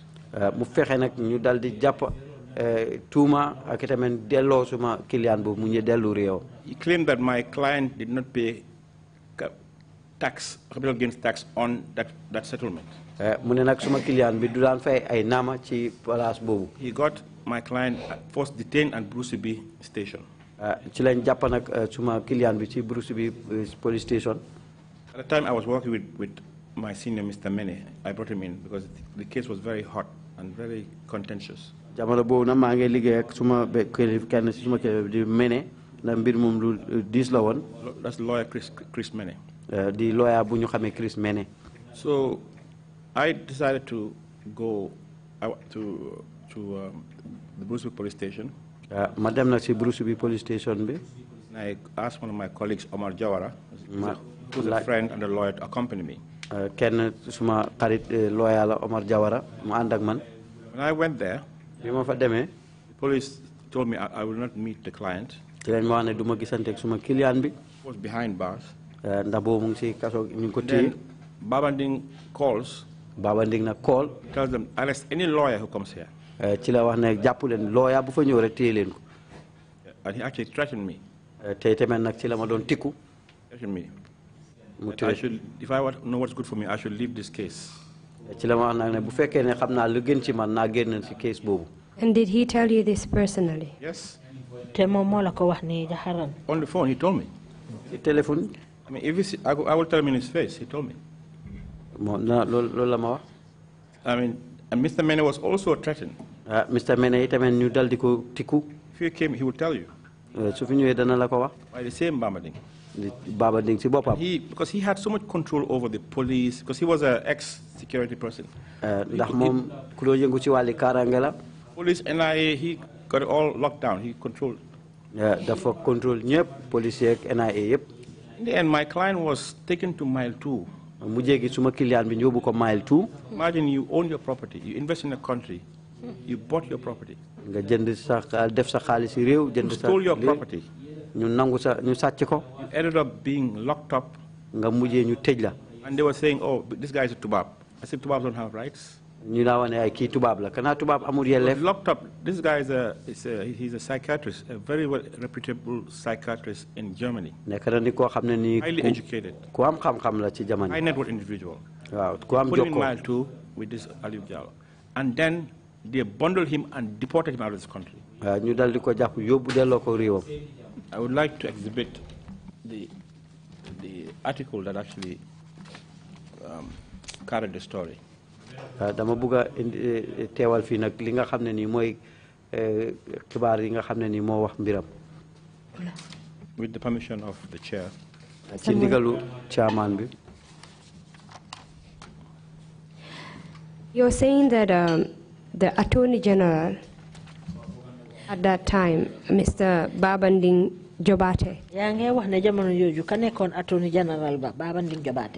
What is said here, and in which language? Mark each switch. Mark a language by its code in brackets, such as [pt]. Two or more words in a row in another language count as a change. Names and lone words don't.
[en] He claimed that my client did not pay tax, capital gains tax on that settlement. He got my client first detained at Bruceby Station. [wo] ci lañ jàpp nag suma client bi ci Bruce bi [en] police station. At the time I was working with my senior Mr. Mene. I brought him in because the case was very hot and very contentious. [wo] jamono boobu nag maa ngi liggéey ak suma kenn si suma kilifa di Mene na mbir moom lu diis la woon. [en] That's lawyer Chris Mene. [wo] di lawyer bu ñu xamee Chris Mene. [en] So I decided to go to the Bruce police station. [wo] ma dem nag si Bruce [en] police station [wo] bi. [en] And I asked one of my colleagues, Omar Jawara, who's a friend and a lawyer, to accompany me. [wo] kenn suma xarit lawyer la Omar Jawara mu ànd ak man. [en] When I went there, [wo] bi ma fa demee. [en] the police told me I will not meet the client. [wo] ci lañ ma wax ne du ma gisante ak suma client bi. [en] He was behind bars. [wo] ndax boobu mu ngi si kaso ñu ngi ko téye. [en] Then Babanding calls. [wo] Babanding na call. [en] Tells them, arrest any lawyer who comes here. [wo] ci la wax ne jàpp leen lawyer bu fa ñëw rek téye leen ko. [en] And he actually threatened me. [wo] tey tamit nag ci la ma doon tikku. [en] Threatened me. I should, if I know what's good for me, I should leave this case. ci la ma wax nag ne bu fekkee ne xam naa lu gën ci man naa génn si case boobu. And did he tell you this personally? Yes. [wo] te moom moo la ko wax ni jaxaran. [en] On the phone, he told me. [wo] si téléphone. [en] I mean, if you see, I will tell him in his face. He told me. [wo] loolu la ma wax. [en] I mean, and Mr. Mene was also threatened. Mr. [wo] Mene tamit ñu dal di ko tikku. [en] If he came, he would tell you. [wo] su fi ñëwee dana la ko wax. [en] By the same Babanding. [wo] Babanding si boppam. [en] Because he had so much control over the police, because he was an ex-security person. [wo] ndax moom ku doon yëngu ci wàlli kaaraange la. [en] Police, NIA, he got it all locked down. He controlled. [wo] dafa control ñëpp policier ak NIA yëpp. [en] In the end, my client was taken to mile 2. [wo] mu jéegi suma client bi ñóbbu ko mile 2. [en] Imagine you own your property, you invest in a country, you bought your property. [wo] nga jënd sa def sa xaalis si réew jënd sa. [en] stole your property. [wo] ñu nangu sa ñu sàcc ko. [en] You ended up being locked up. [wo] nga mujjee ñu tëj la. [en] And they were saying, oh, this guy is a tubab. I said, tubabs don't have rights. [wo] ñu laa wane ay kii tubaab la kanaa tubaab amul yelleef. [en] Locked up. This guy he's a psychiatrist, a very well reputable psychiatrist in Germany. [wo] nekk na ni koo xam ne nii. [en] Highly educated. [wo] ku am xam-xam la ci jamono. [en] High net worth individual. [wo] waaw ku am [en] Put him in [wo] jokkoo. [en] mile 2 with this Salieu Taal. And then they bundled him and deported him out of this country. [wo] ñu dal di ko jàpp yóbbu delloo ko réewam. [en] I would like to exhibit the article that actually carried the story. [wo] dama bëgg a teewal fii nag li nga xam ne nii mooy xibaar yi nga xam ne nii moo wax mbiram. [en] With the permission of the chair. [wo] ci ndigalu chairman bi. [en] You're saying that the Attorney General at that time, Mr. Babanding Jobarteh, Attorney General Babanding Jobarteh